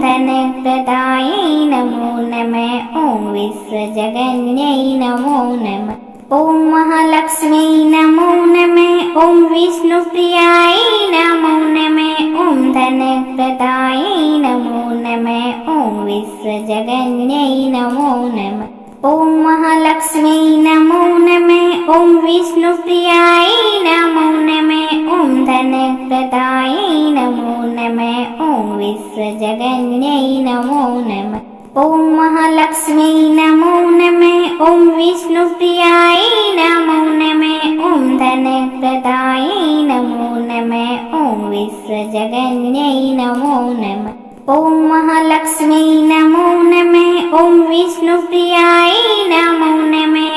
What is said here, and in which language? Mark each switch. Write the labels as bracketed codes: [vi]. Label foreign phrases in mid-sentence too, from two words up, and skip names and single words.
[sa] धनप्रदायै नमो नमः ॐ विश्वजगन्यै नमो नमः ॐ महालक्ष्मी नमो नमः ॐ विष्णुप्रियायै नमो नमः ॐ धनप्रदायै नमो नमः ॐ विश्वजगन्यै नमो नमः ॐ महालक्ष्मी नमो नमः ॐ विष्णुप्रियायै नमो नमः ॐ धनप्रदायै नमो नमः ॐ विश्वजगन्यै नमो नमः ഓം മഹാലക്ഷ്മി നമോ നമഃ. ഓം വിഷ്ണുപ്രിയായ നമോ നമഃ. ഓം ധനപ്രദായ നമോ നമഃ. ഓം വിശ്വജഗന്യൈ നമോ നമഃ. ഓം മഹാലക്ഷ്മി നമോ നമഃ. ഓം വിഷ്ണുപ്രിയായ നമോ നമഃ.